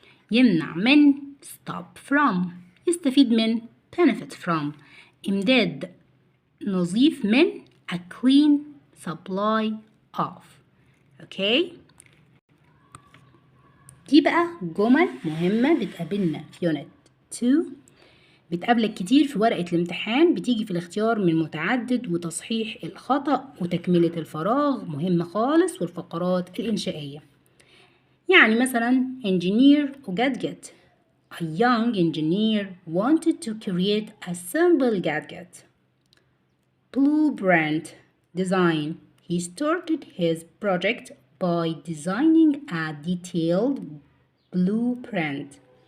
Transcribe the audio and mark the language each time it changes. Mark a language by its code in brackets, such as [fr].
[ar] يمنع من [en] stop from، [ar] يستفيد من [en] benefit from. [ar] إمداد نظيف من [en] a clean supply of. [ar] اوكي، دي بقى جمل مهمة بتقابلنا في يونت 2، بتقابلك كتير في ورقة الامتحان، بتيجي في الاختيار من متعدد وتصحيح الخطأ وتكملة الفراغ مهمة خالص، والفقرات الإنشائية. يعني مثلا engineer و gadget. [en] A young engineer wanted to create a simple gadget. blueprint design. He started his project by designing a detailed blueprint.